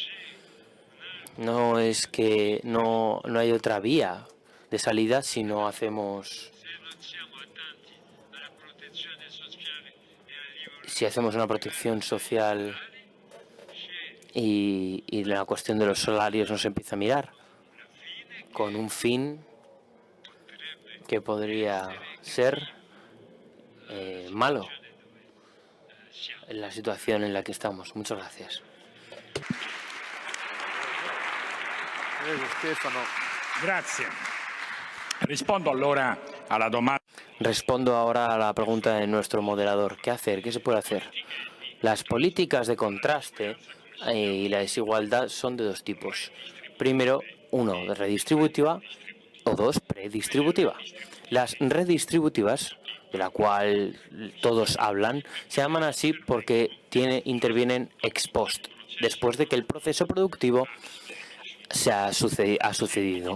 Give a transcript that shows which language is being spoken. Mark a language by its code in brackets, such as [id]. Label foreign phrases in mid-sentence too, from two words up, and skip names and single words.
[es] No es que no hay otra vía de salida si no hacemos una protección social y la cuestión de los salarios no se empieza a mirar con un fin que podría ser malo en la situación en la que estamos. Muchas gracias. [it] Grazie. Rispondo allora alla domanda. [es] Respondo ahora a la pregunta de nuestro moderador. ¿Qué hacer? ¿Qué se puede hacer? Las políticas de contraste y la desigualdad son de dos tipos. Primero, uno, redistributiva, o dos, predistributiva. Las redistributivas, de la cual todos hablan, se llaman así porque intervienen ex post, después de que el proceso productivo ha sucedido.